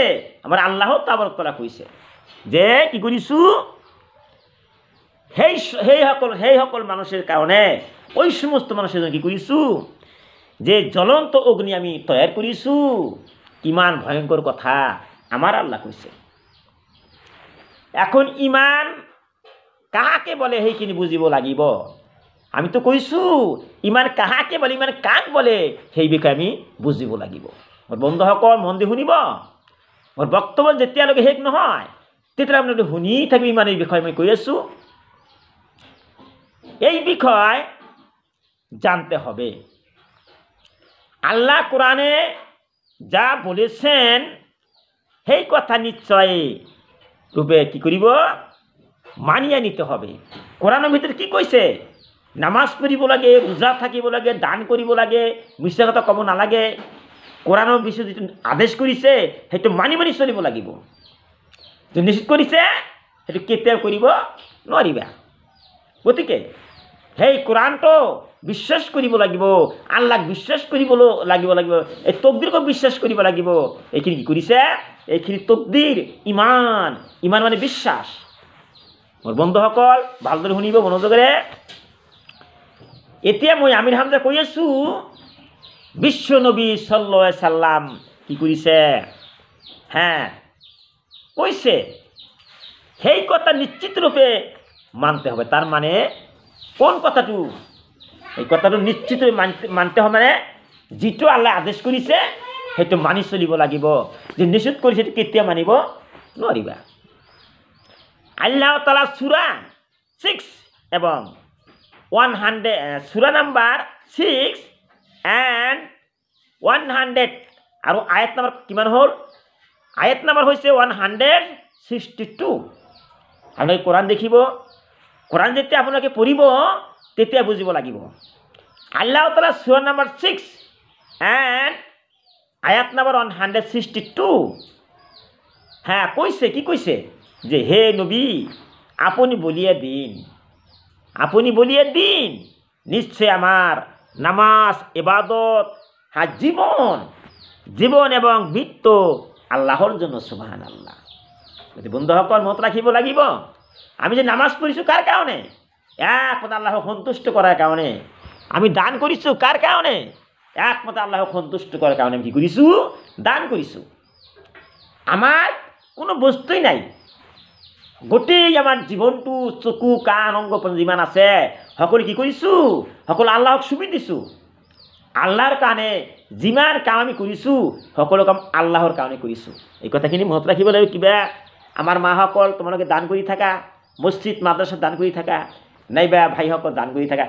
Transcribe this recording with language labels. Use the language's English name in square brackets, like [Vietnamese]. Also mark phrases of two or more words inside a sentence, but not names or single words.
[Bangla] আমার আল্লাহ তাবারক তাআলা কইছে যে কি করিছু সেই সকল মানুষের কারণে, ওই সমস্ত মানুষের জন্য কি করিছু যে জ্বলন্ত অগ্নি আমি তৈরি করিছু। ইমান ভয়ঙ্কর কথা আমার আল্লাহ কইছে। এখন ইমান কাহাকে বলে সেইখিনি বুঝিব লাগিব। আমি তো কৈছো ইমান কাহাকে বলে, ইমান কাক বলে সেই বিষয়ে আমি বুঝিব লাগিব। [Assamese] মোৰ বন্ধুসকল মন দি শুনিব। মোৰ বক্তব্য যেতিয়ালৈকে শেষ নহয় তেতিয়ালৈকে আপোনালোকে শুনি থাকিব। ইমানের বিষয়ে মই কৈ আছো। [Bangla] এই বিষয় জানতে হবে। আল্লাহ কোরআনে যা বলেছেন সেই কথা নিশ্চয় রূপে কি করিব? মানিয়া নিতে হবে। কোরআনের ভিতরে কি কইছে? নামাজ পড়িব লাগে, রোজা থাকিব লাগে, দান করিব লাগে, মিছা কথা কব নালাগে। [Assamese] কোরআনের বিষয়ে যেটো আদেশ কৰিছে সেইটো মানি মানি চলিব লাগিব। যে নিষেধ কৰিছে সেইটো কেতিয়াও কৰিব নোৱাৰিবা। গতিকে সেই কোরআনটো বিশ্বাস কৰিব লাগিব, আল্লাহক বিশ্বাস কৰিব লাগিব। এই তকদিৰক বিশ্বাস কৰিব লাগিব। এইখিনি কি কৰিছে? এইখিনি তকদিৰ, ইমান মানে বিশ্বাস। মোৰ বন্ধুসকল ভালদৰে শুনিব মনোযোগেৰে। এতিয়া মই আমিৰ হামজা কৈ আছো, বিশ্ব নবী সাল্লাল্লাহু আলাইহি সাল্লাম কি কৰিছে? [Bangla] কৈছে সেই কথা নিশ্চিত রূপে মানতে হবে। তার মানে কোন কথাটো? এই কথাটো নিশ্চিত মানতে হবে, [Assamese] মানে যেটো আল্লাহ আদেশ কৰিছে সেইটো মানি চলিব লাগিব। যে নিষেধ কৰিছে সেইটো কেতিয়া মানিব নোৱাৰিবা। আল্লাহ তাআলা সূরা 6 এবং 100 সূরা নাম্বার 6 and 100 আৰু আয়াত নাম্বার কিমান হল? আয়াত নাম্বার হৈছে 162। আপোনালোকে কোরআন দেখিব। কোরআন যেতিয়া আপোনালোকে পঢ়িব তেতিয়া বুজিব লাগিব। আল্লাহ তাআলা সূরা নাম্বার 6 and আয়াত নাম্বার 162 কৈছে, কি কৈছে? [Bangla] যে হে নবী, আপনি বলিয়ে দিন নিশ্চয় আমার নামাজ, ইবাদত, জীবন এবং মৃত্যু আল্লাহর জন্য। [Assamese] সুবহানাল্লাহ। বন্ধুসকল মত রাখিব লাগিব। [Bangla] আমি যে নামাজ পড়িছো কার কারণে? একমাত্র আল্লাহক সন্তুষ্ট করার কারণে। আমি দান করিছো কার কারণে? একমাত্র আল্লাহক সন্তুষ্ট করার কারণে আমি কি করিছো? দান করিছো। আমার কোনো বস্তুই নাই। [Assamese] গোটেই আমার জীবনটো, চকু, কাণ, অঙ্গ যিমান আছে সকলো কি কৰিছো? সকলো আল্লাহক চুমি দিছো। আল্লাহৰ কাৰণে যিমান কাম আমি কৰিছো সকলো কাম আল্লাহৰ কাৰণে কৰিছো। এই কথাখিনি মনত ৰাখিব লাগিব। কিবা আমাৰ মাসকল তোমালোকে দান কৰি থাকা, মসজিদ মাদ্রাসাত দান কৰি থাকা, নাইবা ভাইসকল দান কৰি থাকা।